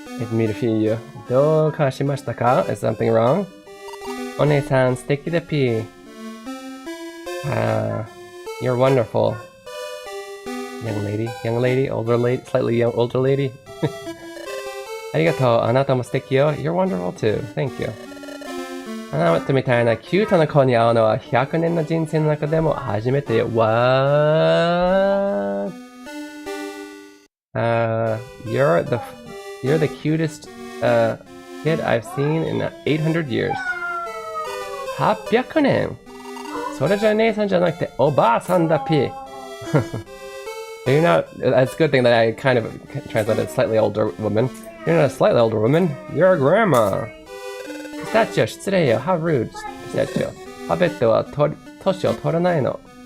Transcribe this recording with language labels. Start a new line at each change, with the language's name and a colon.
Japanese: Milfiyu. Dou ka shimashita ka?
English: Is something wrong?
Japanese: O-nee-san, suteki da P.
English: You're wonderful. Young lady, older lady, slightly older lady.
Japanese: Arigatou, anata mo suteki yo.
English: You're wonderful too. Thank you.
Japanese: あなたみたいなキュートな子に会うのは100年の人生の中でも初めてよ。
English: What? You're the cutest kid I've seen in 800 years.
Japanese: 800年? それじゃ姉さんじゃなくておばあさんだぴ。
English: You're not. That's a good thing that I kind of translated slightly older woman. You're not a slightly older woman. You're a grandma.
Japanese: Pistachio, 失礼よ.
English: How rude, Pistachio.
Japanese: パペットは年を取らないの.